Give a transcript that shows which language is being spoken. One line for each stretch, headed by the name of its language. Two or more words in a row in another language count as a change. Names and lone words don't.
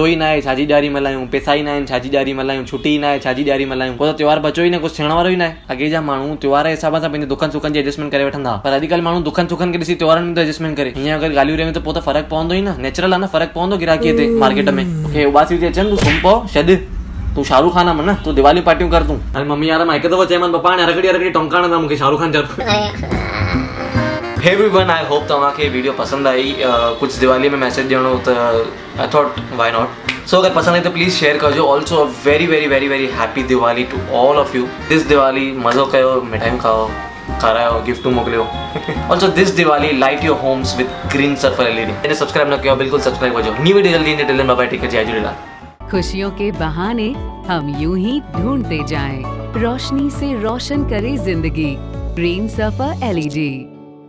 Sindhi: ई न आहे छाजी ॾियारी मल्हायूं पैसा ई न आहिनि छाजी ॾियारी मल्हायूं छुटी ई न आहे छाजी ॾियारी मल्हायूं पोइ त त्योहार बचो ई न कुझु थियण वारो ई न आहे अॻे जा माण्हू त्योहार जे हिसाब सां पंहिंजे दुखनि सुखनि जी एडजस्टमेंट करे वठंदा पर अॼुकल्ह माण्हू दुखनि सुखनि खे ॾिसी त्योहारनि में त एडजस्टमेंट करे हीअं अगरि ॻाल्हियूं रहियूं त पोइ त फ़र्क़ु पवंदो ई न नेचुरल आहे न फ़र्क़ु पवंदो गिराकीअ ते मार्केट में मूंखे उबासी थी अचनि तूं सुम्ही पओ छॾ तूं शाहरुख खान आहे मन तूं दिवाली पार्टियूं कर तूं अरे मम्मी यार मां हिकु दफ़ो चयोमांसि पप्पा हाणे रगड़ी टोंकाइण था मूंखे शाहरुख खान चयो
English: Hey everyone, I hope
Sindhi: तव्हांखे वीडियो पसंदि आई कुझु दिवाली में मैसेज ॾियणो त
English: I thought why not so
Sindhi: अगरि पसंदि आई त
English: please share कजो also very very very very happy Diwali to all of you this Diwali
Sindhi: मज़ो कयो मिठाइयूं खाओ खारायो गिफ्टूं मोकिलियो
English: also this Diwali light your homes with Green Surfer LED
Sindhi: इन्हें सब्सक्राइब न कयो बिल्कुल सब्सक्राइब कजो
English: new video
Sindhi: जल्दी ईंदे
English: till then bye bye take care
Sindhi: जय झूलेलाल
Hindi: खुशियों के बहाने हम यूं ही ढूंढते जाएं, रोशनी से रोशन करे जिंदगी। ग्रीन सफर LED।